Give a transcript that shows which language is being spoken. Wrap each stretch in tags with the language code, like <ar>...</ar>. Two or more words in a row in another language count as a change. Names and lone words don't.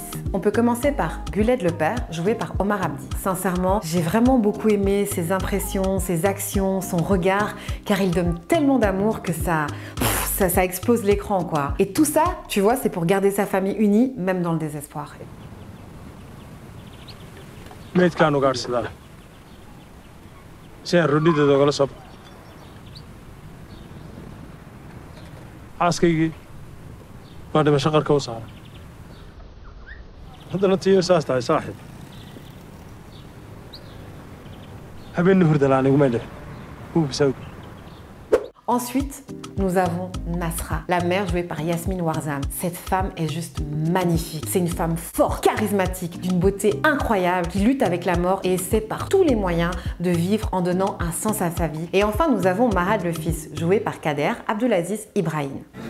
<fr>On peut commencer par Guled, le père, joué par Omar Abdi. Sincèrement, j'ai vraiment beaucoup aimé ses impressions, ses actions, son regard, car il donne tellement d'amour que ça explose l'écran, quoi. Et tout ça, tu vois, c'est pour garder sa famille unie, même dans le désespoir.</fr> <so>Xaaskaygii waa dhimasho qarka u saaran haddana tiyo saas tahay saaxiib habeenna hurda la'aan iguma dheh huubisawd.</so> <fr>Ensuite, nous avons Nasra, la mère jouée par Yasmine Warzam. Cette femme est juste magnifique. C'est une femme forte, charismatique, d'une beauté incroyable, qui lutte avec la mort et essaie par tous les moyens de vivre en donnant un sens à sa vie. Et enfin, nous avons Mahad le fils, joué par Kader Abdulaziz Ibrahim.</fr>